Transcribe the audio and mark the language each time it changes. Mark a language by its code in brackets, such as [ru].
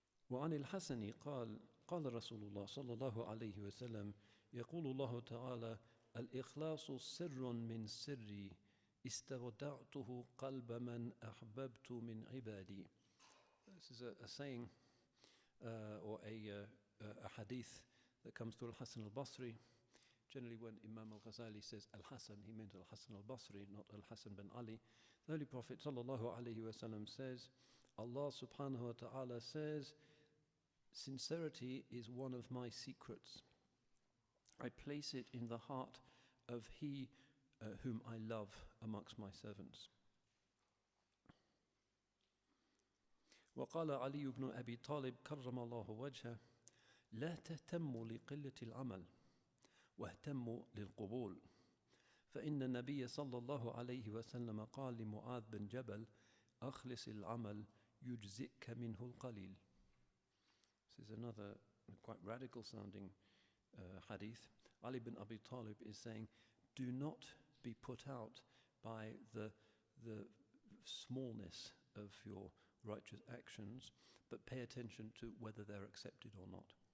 [ar] وعن الحسن قال قال رسول الله صلى الله عليه وسلم يقول الله تعالى الإخلاص سر من سري استودعته قلب من أحببت من عبادي. [en] This is a saying or a hadith that comes through Al-Hasan al-Basri. Generally when Imam al-Ghazali says Al-Hasan, he meant Al-Hasan al-Basri, not Al-Hasan bin Ali. The Holy Prophet sallallahu alayhi wa sallam says, Allah subhanahu wa ta'ala says, sincerity is one of my secrets. I place it in the heart of he whom I love amongst my servants. [ar] وقال علي بن أبي طالب كرم الله وجهه لا تهتموا لقلة العمل واهتموا للقبول فإن النبي صلى الله عليه وسلم قال لمعاذ بن جبل أخلص العمل يجزئك منه القليل. [en] This is another quite radical sounding hadith. Ali bin Abi Talib is saying, do not be put out by the smallness of your righteous actions, but pay attention to whether they're accepted or not.